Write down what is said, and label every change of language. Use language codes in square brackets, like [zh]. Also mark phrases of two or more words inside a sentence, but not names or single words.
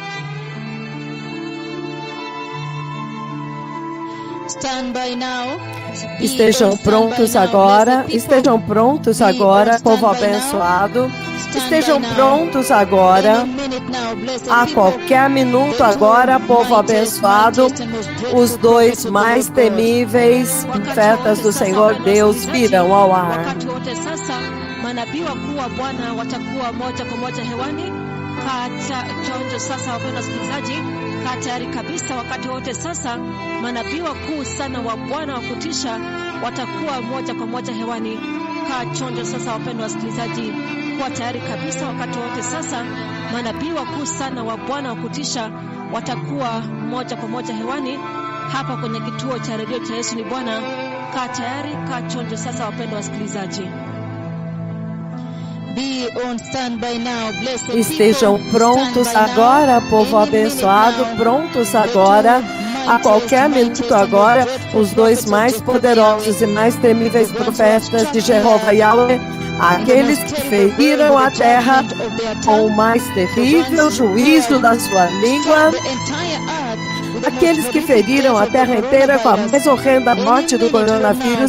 [pt] Estejam prontos agora, povo abençoado. Estejam prontos agora, a qualquer minuto agora, povo abençoado, os dois mais temíveis profetas do Senhor Deus virão ao ar. [sw] Wakati wote sasa manabii wakuu wa Bwana watakuwa moja kwa moja hewani. Kaa chonjo sasa, wapendwa wasikilizaji, kaa tayari kabisa. Wakati wote sasa manabii wakuu sana wa Bwana wa kutisha watakuwa moja kwa moja hewani. Kaa chonjo sasa, wapendwa wasikilizaji, kuwa tayari kabisa. Wakati wote sasa manabii wakuu sana wa Bwana wa kutisha watakuwa moja kwa moja hewani hapa kwenye kituo cha redio cha Yesu ni Bwana. Kaa tayari, kaa chonjo sasa, wapendwa wasikilizaji. [pt] Estejam prontos agora, povo abençoado, prontos agora, a qualquer minuto agora, os dois mais poderosos e mais temíveis profetas de Jeová Yahweh, aqueles que feriram a terra com o mais terrível juízo da sua língua, aqueles que feriram a terra inteira com a mais horrenda morte do coronavírus.